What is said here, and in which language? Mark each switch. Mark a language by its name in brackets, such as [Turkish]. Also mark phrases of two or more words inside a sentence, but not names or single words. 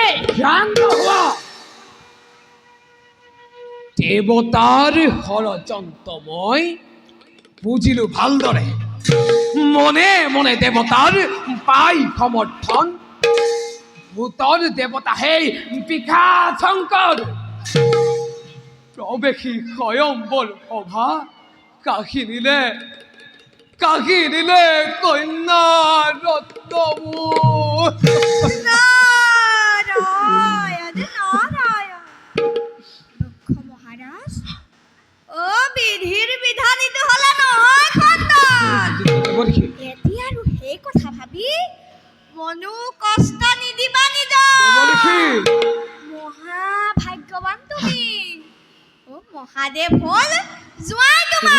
[Assamese] শান্ত হোৱা দেৱতাৰ ষড়যন্ত্ৰ মই বুজিলো ভালদৰে মনে মনে দেৱতাৰ পাই সমৰ্থন ভূতৰ দেৱতা সেই পিশাচ শংকৰ প্ৰৱেশী স্বয়ম্বৰ সভা কাশী নিলে কন্যা ৰত্নবোৰ নারায়ণ নারায়ণ দক্ষ মহারাজ ও বিধিৰ বিধানিত হলে নহয় খণ্ডন দেৱৰ্ষি এতিয়া আৰু সেই কথা ভাবি মনো কষ্ট নিদিবা নিজৰ দেৱৰ্ষি মহাভাগ্যৱান তুমি ও মহাদেৱ হল জোৱাই তোমাৰ